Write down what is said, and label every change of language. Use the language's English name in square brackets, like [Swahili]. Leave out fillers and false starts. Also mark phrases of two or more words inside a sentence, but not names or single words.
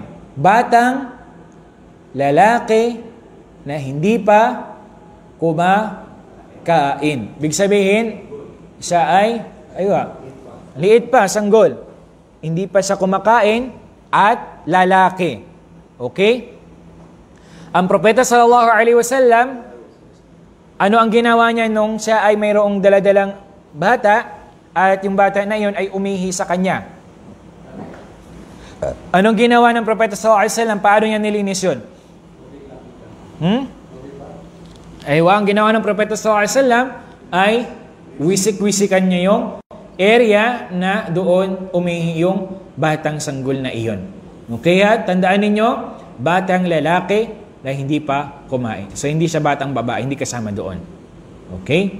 [Filipino] Batang lalaki na hindi pa kain. Big sabihin, siya ay, liit pa, sanggol. Hindi pa siya kumakain at lalaki. Okay? Ang propeta [Arabic] صلى الله عليه وسلم, [Filipino] ano ang ginawa niya nung siya ay mayroong daladalang bata at yung bata na iyon ay umihi sa kanya? Anong ginawa ng propeta [Arabic] صلى الله عليه وسلم? [Filipino] Paano niya nilinis yun? Ang ginawa ng propeta [Arabic] صلى الله عليه وسلم [Filipino] ay wisik-wisikan niya yung area na doon umihi yung batang sanggol na iyon. Okay, tandaan ninyo, batang lalaki na hindi pa kumain. So, hindi siya batang babae, hindi kasama doon. Okay?